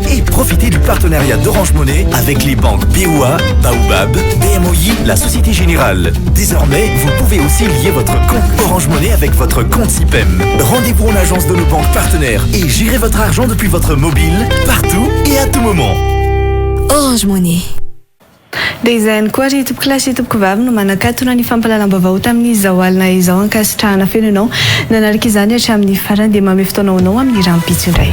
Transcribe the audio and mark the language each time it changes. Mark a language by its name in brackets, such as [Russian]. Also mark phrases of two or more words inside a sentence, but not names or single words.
[French] Et profitez du partenariat d'Orange Money avec les banques BOA, Baobab, BMOI, la Société Générale. Désormais, vous pouvez aussi lier votre compte Orange Money avec votre compte SIPEM. Rendez-vous en agence de nos banques partenaires et gérez votre argent depuis votre mobile, partout et à tout moment. Orange Money. [Malagasy] Dia izany koa ry tompoko lasy tompoko vavy no manakatona ny fampahalalam-baovao tamin'izao alina izao ankasitrahana feno ianao nanaraka izany hatramin'ny farany dia manome fotoanao anao amin'ny rampitso indray.